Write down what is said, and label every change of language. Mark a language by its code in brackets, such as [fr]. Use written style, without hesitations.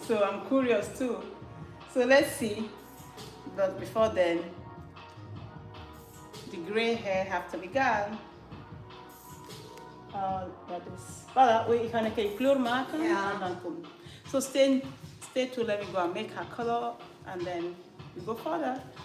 [en] So I'm curious too. So let's see. But before then, the gray hair have to be gone. [nl] Dat is, voilà, we gaan een keer kleur maken en dan komen. [en] So stay tuned, let me go and make her color and then we go further.